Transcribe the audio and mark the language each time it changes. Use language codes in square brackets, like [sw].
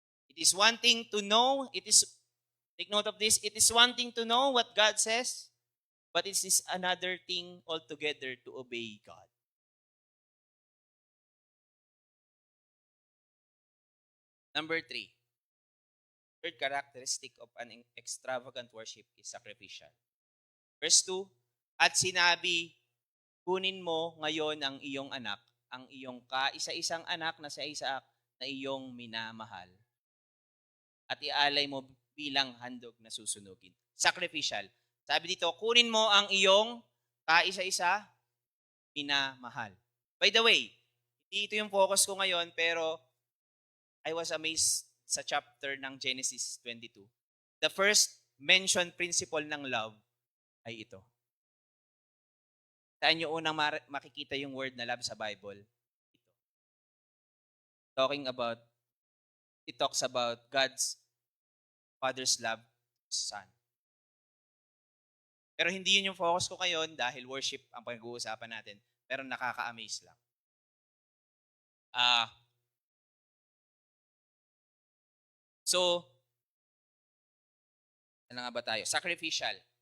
[en] It is one thing to know, take note of this, it is one thing to know what God says, but it is another thing altogether to obey God. Number 3, third characteristic of an extravagant worship is sacrificial. [tl] Verse 2, at sinabi, kunin mo ngayon ang iyong anak, ang iyong kaisa-isang anak na si Isaac na iyong minamahal, at ialay mo bilang handog na susunugin. Sacrificial. Sabi dito, kunin mo ang iyong kaisa-isa minamahal. [en] By the way, [tl] hindi ito yung focus ko ngayon, pero [en] I was amazed [tl] sa chapter ng Genesis 22. [en] The first mentioned principle [tl] ng love ay ito. Saan nyo unang makikita yung word na love sa Bible? Ito. [en] It talks about God's Father's love to His Son. [tl] Pero hindi yun yung focus ko ngayon dahil worship ang pag-uusapan natin. Pero nakaka-amaze lang. So, ano nga ba tayo? Sacrificial.